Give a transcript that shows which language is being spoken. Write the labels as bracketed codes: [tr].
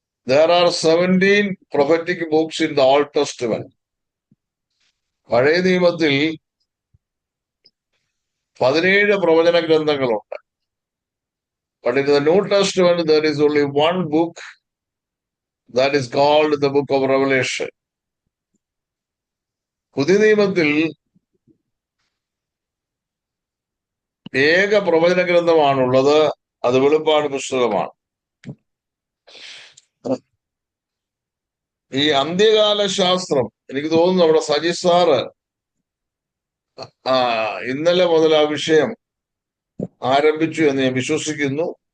[en] There are 17 prophetic books in the Old Testament. [ml] പഴയ നിയമത്തിൽ 17 പ്രവചന ഗ്രന്ഥങ്ങളുണ്ട്. [en] But in the New Testament there is only one book that is called the book of Revelation. [ml] പുതിയ നിയമത്തിൽ ഏക പ്രവചന ഗ്രന്ഥമാണുള്ളത്, അത് വെളിപ്പാട് പുസ്തകമാണ്. ഈ അന്ത്യകാല ശാസ്ത്രം എനിക്ക് തോന്നുന്നു നമ്മുടെ സജി സാറ് ഇന്നലെ മുതൽ ആ വിഷയം ആരംഭിച്ചു എന്ന് ഞാൻ വിശ്വസിക്കുന്നു.